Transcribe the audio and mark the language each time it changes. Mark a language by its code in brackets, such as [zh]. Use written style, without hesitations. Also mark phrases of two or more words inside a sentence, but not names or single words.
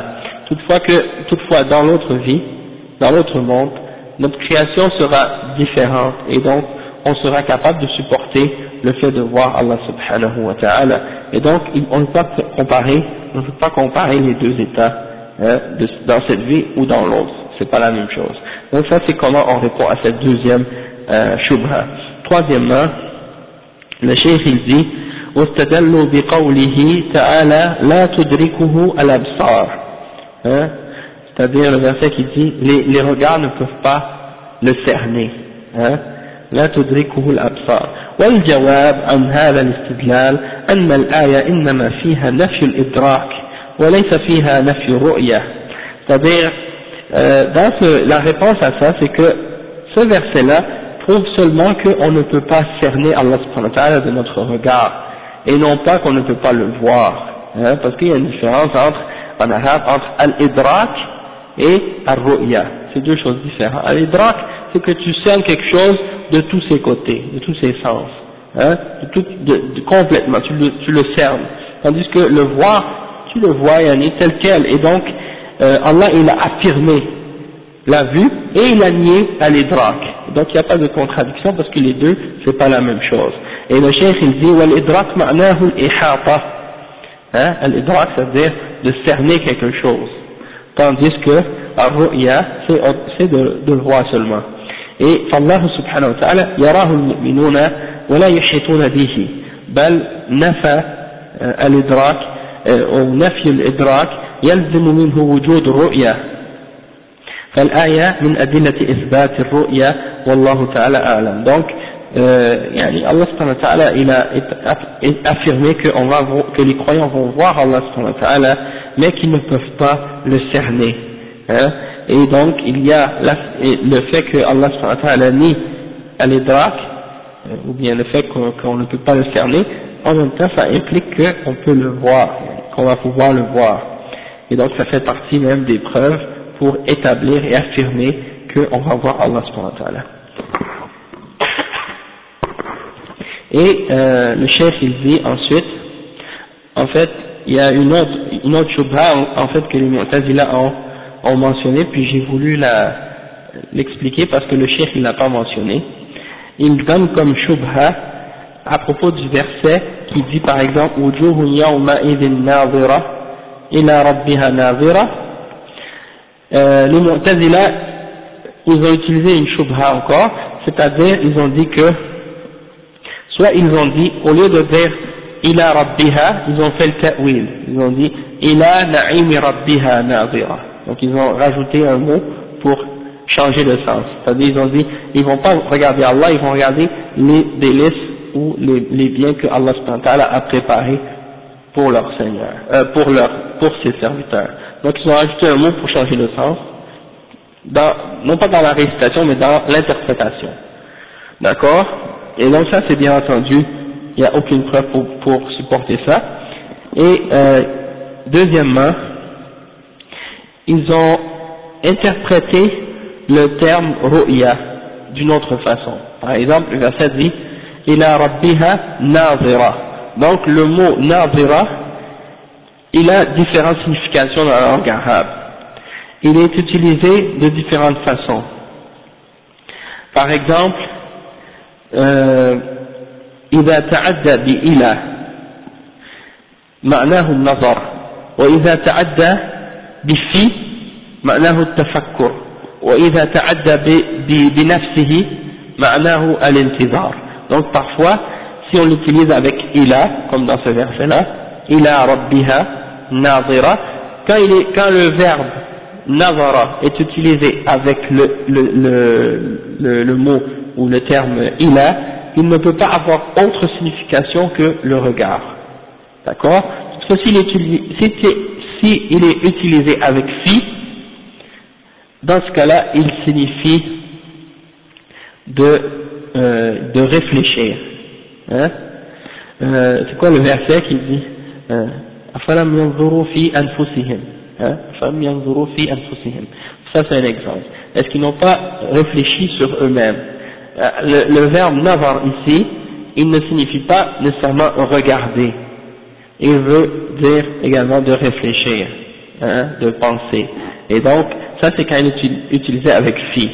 [fr] Toutefois, dans l'autre vie, dans l'autre monde, notre création sera différente, et donc on sera capable de supporter le fait de voir Allah [ar] سبحانه وتعالى. [fr] Et donc on ne peut pas comparer les deux états dans cette vie ou dans l'autre, c'est pas la même chose. Donc ça c'est comment on répond à cette deuxième shubha. Troisièmement, le cheikh il dit [ar] واستدلوا بقوله تعالى لا تدركه الأبصار. [fr] C'est-à-dire le verset qui dit les regards ne peuvent pas le cerner. [ar] لا تدركه الأبصار. والجواب عن هذا الاستدلال أن الآية إنما فيها نفي الإدراك وليس فيها نفي الرؤية. [fr] C'est-à-dire la réponse à ça c'est que ce verset-là prouve seulement qu'on ne peut pas cerner Allah [ar] سبحانه وتعالى [fr] de notre regard. et non pas qu'on ne peut pas le voir, hein, parce qu'il y a une différence en arabe entre al-idrak et al-ru'ya, c'est deux choses différentes. Al-idrak, c'est que tu cernes quelque chose de tous ses côtés, de tous ses sens, hein, complètement, tu le cernes, tandis que le voir, tu le vois, yani, tel quel, et donc Allah il a affirmé la vue et il a nié al-idrak, donc il n'y a pas de contradiction parce que les deux c'est pas la même chose. Et le cheikh il dit [ar] والإدراك معناه الإحاطة, [fr] hein, al-idrak ça veut dire de cerner quelque chose, tandis que al-ru'ya c'est de le voir seulement. [ar] Et فالله سبحانه وتعالى يراه المؤمنون ولا يحيطون به بل نفى الإدراك أو نفي الإدراك يلزم منه وجود الرؤية فالآية من أدلة إثبات الرؤية والله تعالى أعلم. [fr] Donc يعني Allah [ar] سبحانه وتعالى [fr] il a affirmé que les croyants vont voir Allah [ar] سبحانه وتعالى [fr] mais qu'ils ne peuvent pas le cerner, hein. Et donc il y a le fait que Allah [ar] سبحانه وتعالى [fr] nie al-idrak, ou bien le fait qu'on ne peut pas le cerner, en même temps ça implique qu'on peut le voir, qu'on va pouvoir le voir. Et donc ça fait partie même des preuves pour établir et affirmer qu'on va voir Allah [ar] سبحانه وتعالى. [fr] Et le cheikh il dit ensuite, en fait il y a une autre shubha en fait que les Mu'tazila ont mentionné, puis j'ai voulu l'expliquer parce que le cheikh il l'a pas mentionné. Il donne comme shubha à propos du verset qui dit par exemple [ar] وجوه يومئذ ناضرة إلى ربها ناظرة. [fr] Les Mu'tazila ils ont utilisé une shubha encore, c'est-à-dire ils ont dit que soit ils ont dit au lieu de dire [ar] إلى ربها, [fr] ils ont fait le ta'wil, ils ont dit [ar] إلى نعيم ربها ناظرة. [fr] Donc ils ont rajouté un mot pour changer le sens. C'est-à-dire ils ont dit, ils vont pas regarder Allah, ils vont regarder les délices ou les biens que Allah [ar] سبحانه وتعالى [fr] a préparés pour leur Seigneur, pour ses serviteurs. Donc ils ont rajouté un mot pour changer le sens, non pas dans la récitation mais dans l'interprétation. D'accord? Et donc ça c'est bien entendu, il n'y a aucune preuve pour supporter ça. Et deuxièmement, ils ont interprété le terme ru'ya d'une autre façon. Par exemple, le verset dit [ar] إلى ربها ناظرة. [fr] Donc le mot nazira, il a différentes significations dans la langue arabe. Il est utilisé de différentes façons. Par exemple, [ar] إذا تعدى بإلى معناه النظر وإذا تعدى بفي معناه التفكر وإذا تعدى بنفسه معناه الانتظار. [fr] Donc parfois si on l'utilise avec ila comme dans ce verset là [ar] إلى ربها ناظرة, [fr] quand le verbe nazara est utilisé avec le mot ou le terme ila, il ne peut pas avoir autre signification que le regard. D'accord? S'il est utilisé avec fi, dans ce cas-là, il signifie de réfléchir. Hein? C'est quoi le verset qui dit [ar] أفلم ينظروا في أنفسهم. أفلم ينظروا في أنفسهم. [fr] Ça c'est un exemple. Est-ce qu'ils n'ont pas réfléchi sur eux-mêmes? Le verbe nazar ici, il ne signifie pas nécessairement regarder. Il veut dire également de réfléchir, hein, de penser. Et donc, ça c'est quand il est utilisé avec fi.